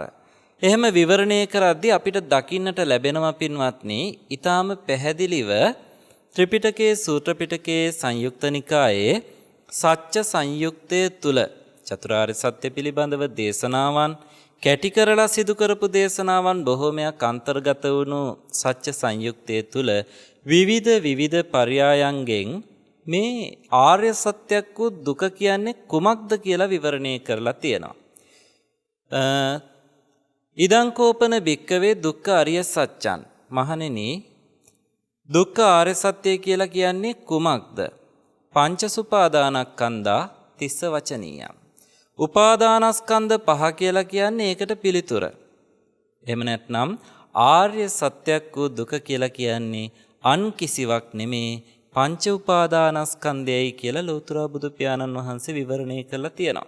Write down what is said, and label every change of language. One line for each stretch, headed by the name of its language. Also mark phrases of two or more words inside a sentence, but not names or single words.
Sinhala: එහෙම විවරණය කරද්දී අපිට දකින්නට ලැබෙනවා පින්වත්නි ඊටාම පැහැදිලිව ත්‍රිපිටකයේ සූත්‍ර පිටකයේ සංයුක්ත නිකායේ සත්‍ය සංයුක්තයේ තුල චතුරාර්ය සත්‍ය පිළිබඳව දේශනාවන් කැටි කරලා සිදු කරපු දේශනාවන් බොහෝමයක් අන්තර්ගත වුණු සත්‍ය සංයුක්තයේ තුල විවිධ පර්යායන්ගෙන් මේ ආර්ය සත්‍යයක් වූ දුක කියන්නේ කුමක්ද කියලා විවරණය කරලා තියෙනවා.
Pali: ඉදං කෝපන භික්කවේ දුක්ඛ අරිය සත්‍යං.
Sinhala: මහණෙනි, දුක්ඛ ආර්ය සත්‍ය කියලා කියන්නේ කුමක්ද?
Pali: පංචසුපාදානස්කන්ධා තිස්ස වචනීයම්.
Sinhala: උපාදානස්කන්ධ පහ කියලා කියන්නේ ඒකට පිළිතුර. එහෙම නැත්නම් ආර්ය සත්‍යයක් වූ දුක කියලා කියන්නේ අන් කිසිවක් නෙමේ පංච උපාදානස්කන්ධයයි කියලා ලෞතර බුදු පියාණන් වහන්සේ විවරණය කරලා තියෙනවා.